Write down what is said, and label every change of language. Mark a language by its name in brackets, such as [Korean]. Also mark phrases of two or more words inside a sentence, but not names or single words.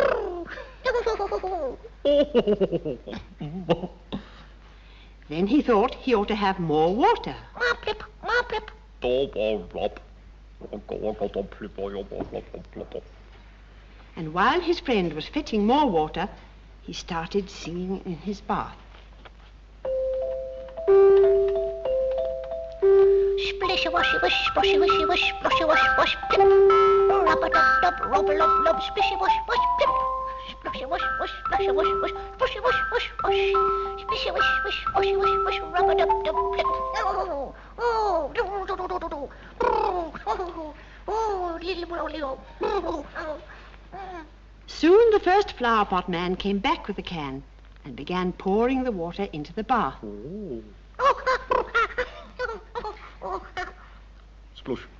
[English] Then he thought he ought to have more water. Plip, plip. And while his friend was fetching more water, he started singing in his bath. Splishy washy wash, splashy washy wash, splashy wash wash, plip. Rub-a-dub-dub, rub-a-lub-lub, splishy wash wash, plip. Splashy wash wash, splashy wash wash, splashy wash wash wash. Splishy wash wash, washy wash wash, rub-a-dub-dub, plip. Soon the first flower pot man came back with the can and began pouring the water into the bath. Splush.